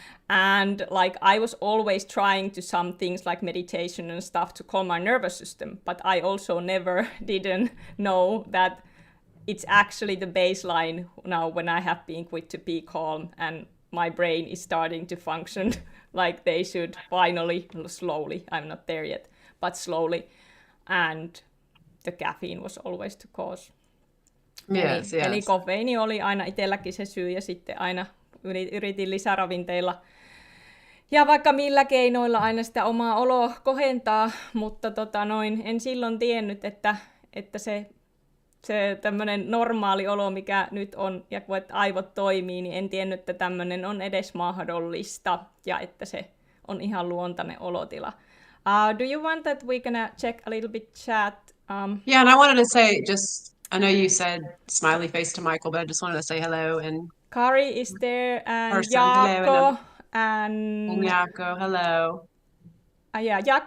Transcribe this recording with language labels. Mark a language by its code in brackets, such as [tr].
[en] And like I was always trying to some things like meditation and stuff to calm my nervous system, but I also never didn't know that it's actually the baseline now when I have been quit to be calm and my brain is starting to function like they should finally, slowly, I'm not there yet, but slowly. And the caffeine was always the cause. Yes. [fi] Eli kofeiini oli aina itselläkin se syy ja sitten aina yritin lisäravinteilla ja vaikka millä keinoilla aina sitä omaa oloa kohentaa, mutta en silloin tiennyt, että se tämmöinen normaali olo, mikä nyt on, ja kun aivot toimii, niin en tiennyt, että tämmöinen on edes mahdollista, ja että se on ihan luontainen olotila. [en] Do you want that we're gonna check a little bit chat? Yeah, and I wanted to say I know you said smiley face to Michael, but I just wanted to say hello. And Kari is there, and Jaakko, and Jaakko, hello. Yeah, Jaakko